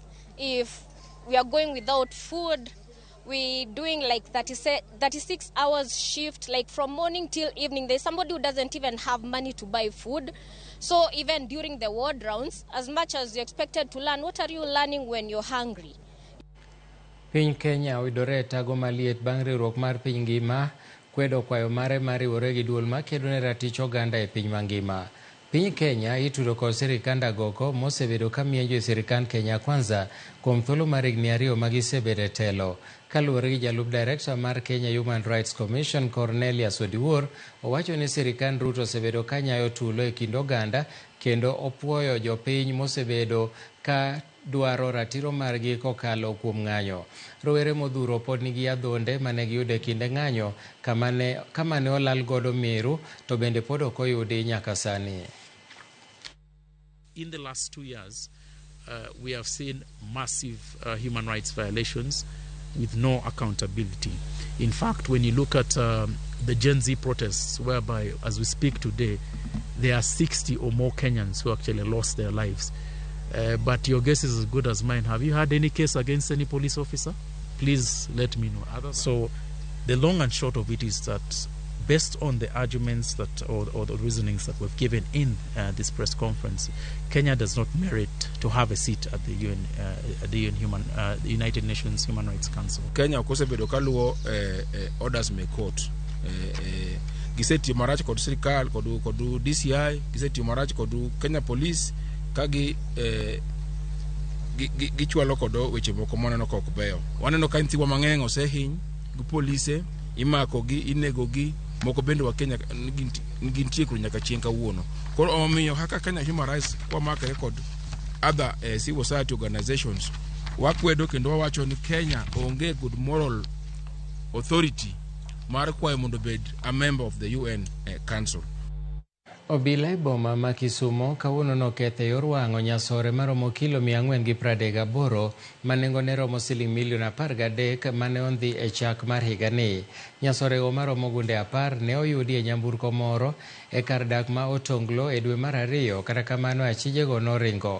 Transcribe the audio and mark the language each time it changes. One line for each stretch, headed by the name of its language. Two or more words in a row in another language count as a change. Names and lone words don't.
English: If we are going without food, we doing like 36 hours shift, like from morning till evening. There's somebody who doesn't even have money to buy food. So even during the ward rounds, as much as you're expected to learn, what are you learning when you're hungry?
Luo (Kenya and Tanzania): Piny Kenya oyudore tago maliet bang' riwruok mar piny ngima kwedo kwayo mare mar riwore gi duol makedo ne ratich oganda e piny mangima. Piny Kenya itudo kod sirikand agoko mosebedo ka miyo jo sirikand Kenya Kwanza kuom thuolo mar higni 2 magisebedo e telo. Kaluwore gi jalup director mar Kenya Human Rights Commission Cornelius Odiwuor, owacho ni sirikand Ruto osebedo ka nyayo tulo e kind oganda kendo opuoyo jopiny mosebedo ka dwaro ratiro margi kokalo kuom ng'anyo. Rowere modhuro pod nigi adhonde mane giyudo e kinde ng'anyo kama ne olal godo Meru, to bende pod ok oyudi nyaka sani.
English: In the last 2 years, we have seen massive human rights violations with no accountability. In fact, when you look at the Gen Z protests, whereby as we speak today, there are 60 or more Kenyans who actually lost their lives. But your guess is as good as mine. Have you had any case against any police officer? Please let me know. So the long and short of it is that based on the arguments that or the reasonings that we've given in this press conference, Kenya does not merit to have a seat at the the United Nations Human Rights Council.
Luo (Kenya and Tanzania): Kenya kosebedo kaluwo orders me court. Giseti marach kod sirikal kod DCI, giseti marach kod Kenya Police kagi gichwalo kodo weche moko moneno kok beyo. Waneno ka ntiwa mang'eny osehiny gi polise, imako gi, inego gi, moko bende wa Kenya nigi kru nyaka chieng' kawuono. Koro omiyo haka Kenya Human Rights kwa makre kod
English: other civil society organizations
Luo (Kenya and Tanzania): wakwedo kendo wawacho ni Kenya onge
English: good moral authority
Luo (Kenya and Tanzania): mar kwayo mondo bed
English: a member of the UN Council.
Luo (Kenya and Tanzania): Obila e boma ma Kisumo kawuono noketho yor wang'o nyasore maromo kilo 438 ma nengone romo siling milion 13 mane ondhi e chak mar higani. Nyasorego maromo gunde 10 ne oyudi e nyamburko moro e kar dak ma Otonglo e dwe mar 2, kata kamano achijego noringo.